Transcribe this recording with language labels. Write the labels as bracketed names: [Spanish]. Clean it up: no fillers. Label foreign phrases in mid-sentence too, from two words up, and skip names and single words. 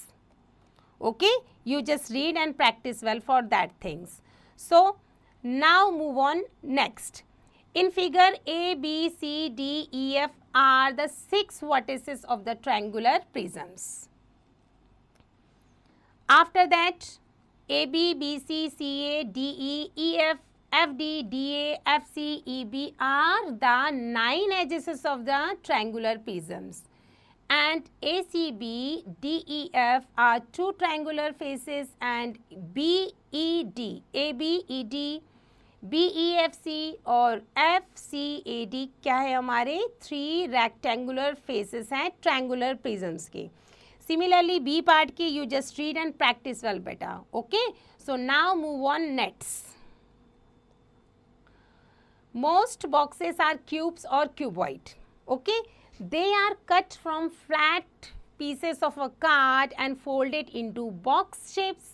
[English] Okay, you just read and practice well for that things. So now move on next. In figure A, B, C, D, E, F are the 6 vertices of the triangular prisms. After that, A, B, B, C, C, A, D, E, E, F, F, D, D, A, F, C, E, B are the 9 edges of the triangular prisms. And A, C, B, D, E, F are 2 triangular faces and B, E, D, A, B, E, D, B, E, [Hindi] F, C और F, C, A, D क्या है हमारे 3 [English] rectangular faces [Hindi] हैं [English] triangular prisms [Hindi] के. [English] Similarly, B part की you just read and practice well beta. Okay. So now move on next. Most boxes are cubes or cuboid. Okay. They are cut from flat pieces of a card and folded into box shapes.